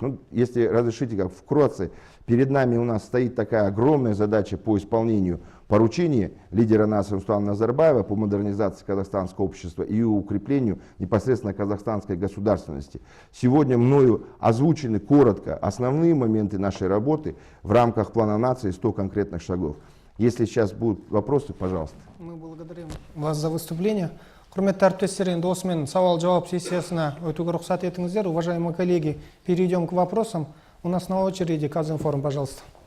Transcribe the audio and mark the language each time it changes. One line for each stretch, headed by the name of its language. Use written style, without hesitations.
Russian: Ну, если разрешите, как вкратце, перед нами у нас стоит такая огромная задача по исполнению поручения лидера Насара Нурсултана Назарбаева по модернизации казахстанского общества и укреплению непосредственно казахстанской государственности. Сегодня мною озвучены коротко основные моменты нашей работы в рамках плана нации 100 конкретных шагов. Если сейчас будут вопросы, пожалуйста. Мы благодарим вас за выступление.
Kazakh: Құрметті әріптестер, енді осымен сауал-жауап сессиясына өтуге рұқсат етіңіздер.
Russian: Уважаемые коллеги, перейдем к вопросам. У нас на очереди Казинформ, пожалуйста.